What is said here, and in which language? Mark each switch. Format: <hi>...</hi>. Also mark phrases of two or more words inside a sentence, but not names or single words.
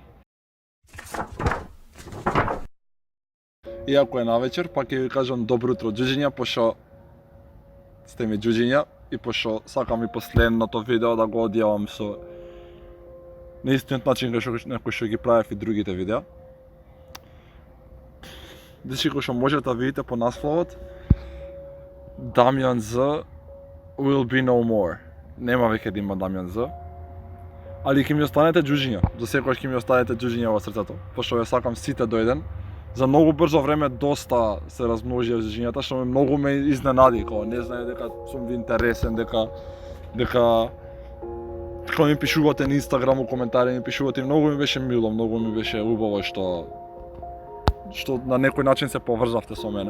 <mk>Иако е навечер, пак ќе ви кажам добро утро џуџиња, пошто сте ми џуџиња и пошто сакам и последното видео да го одјавам со на истиот начин кој што ги правев и другите видеа. Дечки, кој што можете да видите по насловот, Дамјан З</mk> <en>will be no more.</en> <mk>Нема веќе да има Дамјан З. Али ќе ми останете џуџиња, за секогаш ќе ми останете џуџиња во срцето, пошто ве сакам сите до еден. За многу брзо време доста се размножија џуџињата, што многу ме изненади, кога не знае дека сум ви интересен, дека ми пишувате на Инстаграм у коментари, ми пишувате, многу ми беше мило, многу ми беше убаво што на некој начин се поврзавте со мене.</mk>